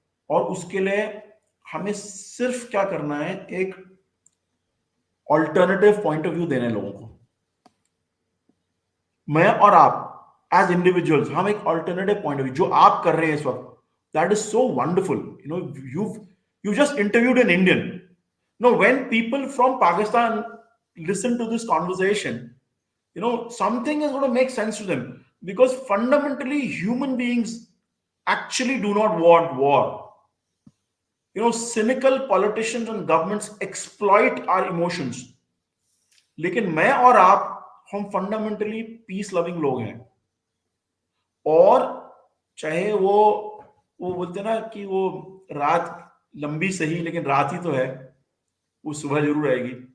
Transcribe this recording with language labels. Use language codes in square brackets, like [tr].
[hi] और उसके लिए हमें सिर्फ क्या करना है, एक ऑल्टरनेटिव पॉइंट ऑफ व्यू देने लोगों को. मैं और आप एज इंडिविजुअल्स, हम एक ऑल्टरनेटिव पॉइंट ऑफ व्यू, जो आप कर रहे हैं इस वक्त, [en] That is so wonderful. You just interviewed an Indian. No, when people from Pakistan listen to this conversation, something is going to make sense to them, because fundamentally human beings actually do not want war. Cynical politicians and governments exploit our emotions, [hi] लेकिन मैं और आप, हम fundamentally peace loving लोग हैं. और चाहे वो बोलते ना कि वो रात लंबी सही, लेकिन रात ही तो है, वो सुबह जरूर आएगी.